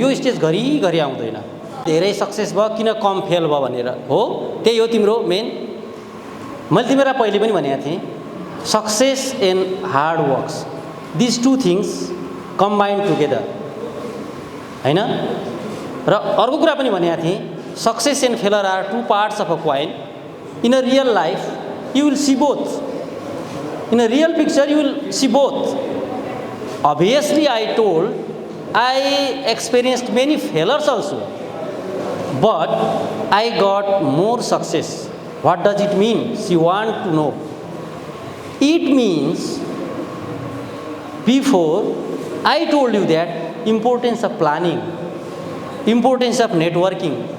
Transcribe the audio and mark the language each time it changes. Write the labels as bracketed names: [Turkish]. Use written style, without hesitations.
[Nepali] यो स्टेज घरिघरि आउँदैन। धेरै सक्सेस भयो किन कम फेल भयो भनेर हो, त्यही हो तिम्रो मेन। मैले तिमीहरूलाई पहिले पनि भनेको थिएँ, [English] Success and hard works, this two things combined together, होइन? [Nepali] र अर्को कुरा पनि भनेको थिएँ, [English] Success and failure are two parts of a coin. In a real life you will see both, in a real picture you will see both. Obviously, I experienced many failures also, but I got more success. What does it mean? She wants to know. It means, before I told you that importance of planning, importance of networking.